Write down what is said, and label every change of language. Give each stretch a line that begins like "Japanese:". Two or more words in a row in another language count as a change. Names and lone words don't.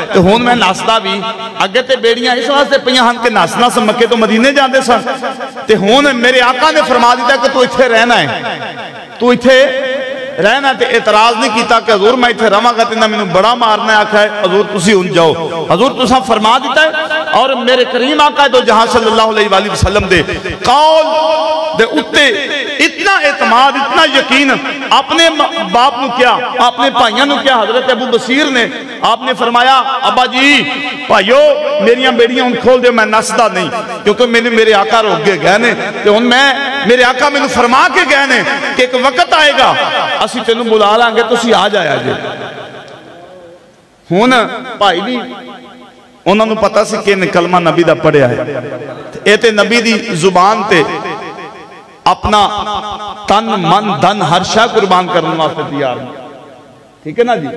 Punjabi: تو ہن میں نسدا بھی اگے تے بیڑیاں اس واسطے پئیاں ہن کہ نسنا س مکے تو مدینے جاتے سن، تے ہن میرے آقا نے فرما دتا ہے کہ توں ایتھے رہنا ہے، توں ایتھے رہنا. تے اعتراض نہیں کیا کہ حضور میں ایتھے رواں گا تے مینوں بڑا مارنا ہے. آکھا ہے حضور تسی ہن جاؤ، حضور تساں فرما دتا ہے. اور میرے کریم آقا دو جہاں
Arabic: صلى الله عليه وسلم
Punjabi: دے قول دے اتے اتنا اعتماد، اتنا یقین، اپنے باپ نوں کیا، اپنے بھائیوں نوں کیا، حضرت ابو بصیر نے آپ نے فرمایا ابا جی بھائیوں میریاں بیڑیاں ہن کھول دو، میں نسدا نہیں کیونکہ میں نے میرے آقا روک کے گئے نے، تے ہن میں میرے آقا مینوں فرما کے گئے نے کہ ایک وقت آئے گا اسیں تینوں بلا لاں گے، تسیں آ جایا جے. ہن بھائی بھی انہوں نے پتہ سی کہ کلمہ نبی دا پڑھیا ہے، یہ تے نبی دی زبان تے اپنا تن من دھن ہر شے قربان کرنے واسطے تیار، ٹھیک ہے نا جی.